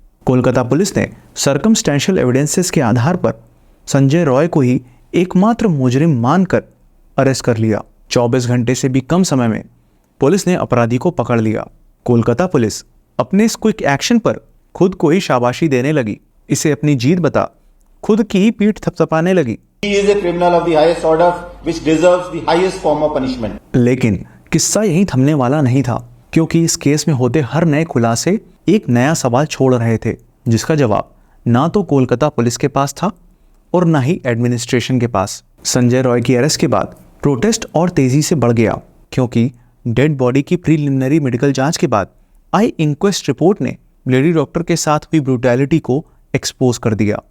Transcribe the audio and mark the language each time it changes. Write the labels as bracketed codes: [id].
[hi] Kolkata police ने circumstantial evidences के आधार पर संजय रॉय को ही एकमात्र मुजरिम मानकर अरेस्ट कर लिया। 24 घंटे से भी कम समय में पुलिस ने अपराधी को पकड़ लिया। कोलकाता पुलिस अपने इस क्विक एक्शन पर खुद को ही शाबाशी देने लगी। इसे अपनी जीत बता खुद की ही पीठ थपथपाने लगी। [en] He is a criminal of the highest order, which deserves the highest form of punishment. [hi] लेकिन किस्सा यहीं थमने वाला नहीं था, क्योंकि इस केस में होते हर नए खुलासे एक नया सवाल छोड़ रहे थे, जिसका जवाब ना तो कोलकाता पुलिस के पास था और ना ही एडमिनिस्ट्रेशन के पास। संजय रॉय की अरेस्ट के बाद प्रोटेस्ट और तेजी से बढ़ गया, क्योंकि डेड बॉडी की प्रीलिमिनरी मेडिकल जांच के बाद आई इंक्वेस्ट रिपोर्ट ने लेडी डॉक्टर के साथ हुई ब्रूटैलिटी को एक्सपोज कर दिया।